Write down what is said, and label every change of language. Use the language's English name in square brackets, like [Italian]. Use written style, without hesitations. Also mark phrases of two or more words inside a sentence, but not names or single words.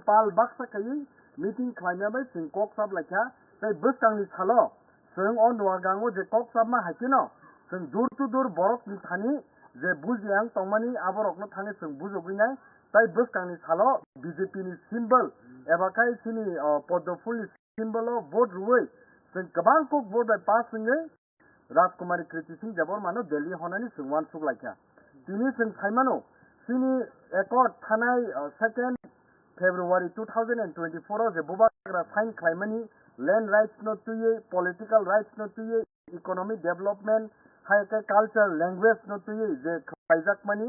[Kok Borok] pal baksa kai meeting khlaina bai sing kok sab lakha tai bwskang ni thalo sing on Noagang o je kok sab ma hakeno sing dur to dur borok ni thani je bujiang tongmani aborok no thani sing bujogrinai tai bwskang ni thalo BJP ni symbol eba kai sini podoful ni symbol o vote ruwei sing kabang kok vote bai pass singai [Bodo] राजकुमारी कृति सिंह देवर मानो दिल्ली होनानी सिंगवान सुगलाइखा तिनी जों साइमानो सिनी एकर्ड थानाय 2 फेब्रुवारी 2024 जे बुबाग्रा साइन खालामनायनि [English] land rights [Bodo] नो तुये [English] political rights [Bodo] नो तुये [English] economic development [Bodo] हाइके [English] culture language [Bodo] नो तुये जे खालाइजाकमानि